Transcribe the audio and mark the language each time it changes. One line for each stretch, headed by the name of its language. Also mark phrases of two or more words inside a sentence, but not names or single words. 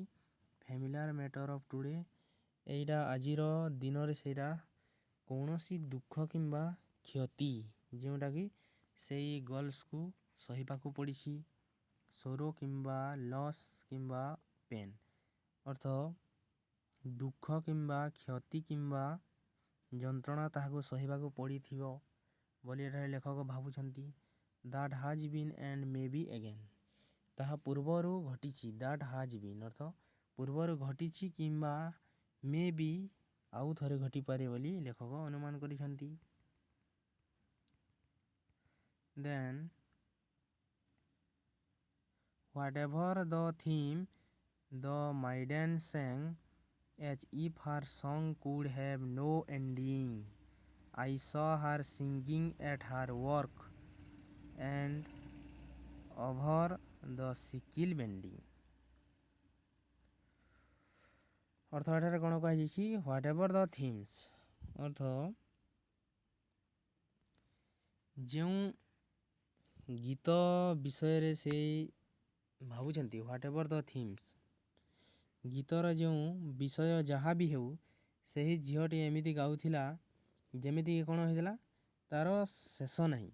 English: familiar matter of today,
Odia: ଏଇଟା ଆଜିର ଦିନରେ ସେଇଟା କୌଣସି ଦୁଃଖ କିମ୍ବା କ୍ଷତି ଯେଉଁଟାକି ସେଇ ଗର୍ଲସକୁ ସହିବାକୁ ପଡ଼ିଛି, ସୋରୋ କିମ୍ବା ଲସ୍ କିମ୍ବା ପେନ୍, ଅର୍ଥ ଦୁଃଖ କିମ୍ବା କ୍ଷତି କିମ୍ବା ଯନ୍ତ୍ରଣା ତାହାକୁ ସହିବାକୁ ପଡ଼ିଥିବ ବୋଲି ଏଠାରେ ଲେଖକ ଭାବୁଛନ୍ତି।
English: that has been and may be again,
Odia: ତାହା ପୂର୍ବରୁ ଘଟିଛି,
English: that has been
Odia: ଅର୍ଥ ପୂର୍ବରୁ ଘଟିଛି କିମ୍ବା
English: may be
Odia: ଆଉ ଥରେ ଘଟିପାରେ ବୋଲି ଲେଖକ ଅନୁମାନ କରିଛନ୍ତି।
English: then whatever the theme, the maiden sang as if her song could have no ending. I saw her singing at her work and over the sickle bending।
Odia: ଅର୍ଥ ଏଠାରେ କ'ଣ କୁହାଯାଇଛି?
English: what the themes,
Odia: ଅର୍ଥ ଯେଉଁ ଗୀତ ବିଷୟରେ ସେ ଭାବୁଛନ୍ତି,
English: what the themes,
Odia: ଗୀତର ଯେଉଁ ବିଷୟ ଯାହା ବି ହେଉ, ସେହି ଝିଅଟି ଏମିତି ଗାଉଥିଲା ଯେମିତିକି କ'ଣ ହୋଇଥିଲା, ତା'ର ଶେଷ ନାହିଁ।